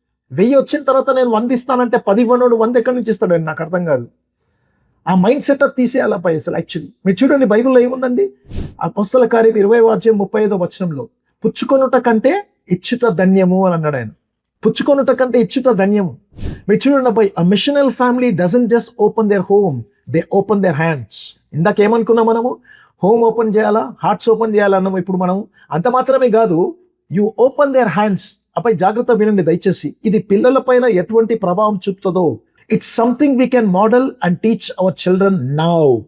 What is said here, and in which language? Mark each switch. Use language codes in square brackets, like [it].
[te] 1000 వచ్చిన తర్వాత నేను 100 ఇస్తానంటే 10 ఇవ్వనోడు 100 ఎక్కడి నుంచి ఇస్తాడు? నాకు అర్థం కాదు. ఆ మైండ్ సెట్ తీసేయాలి అబ్బాయి అసలు యాక్చువల్లీ. మీరు చూడండి బైబిల్లో ఏముందండి, అపొస్తలుల కార్యం 20:35 పుచ్చుకొనుట కంటే ఇచ్చుట ధన్యము అని అన్నాడు ఆయన. పుచ్చుకొనుట కంటే ఇచ్చుట ధన్యము. మీరు చూడండి అబ్బాయి, [en] a missional family doesn't just open their home, they open their hands. [te] ఇందాక ఏమనుకున్నాం మనము, హోమ్ ఓపెన్ చేయాలా, హార్ట్స్ ఓపెన్ చేయాలన్నాము. ఇప్పుడు మనం అంత మాత్రమే కాదు, [en] You open their hands. [te] అబ్బాయి జాగ్రత్త వినండి దయచేసి, ఇది పిల్లల పైన ఎటువంటి ప్రభావం చూపుతుందో, [en] It's something we can model and teach our children now.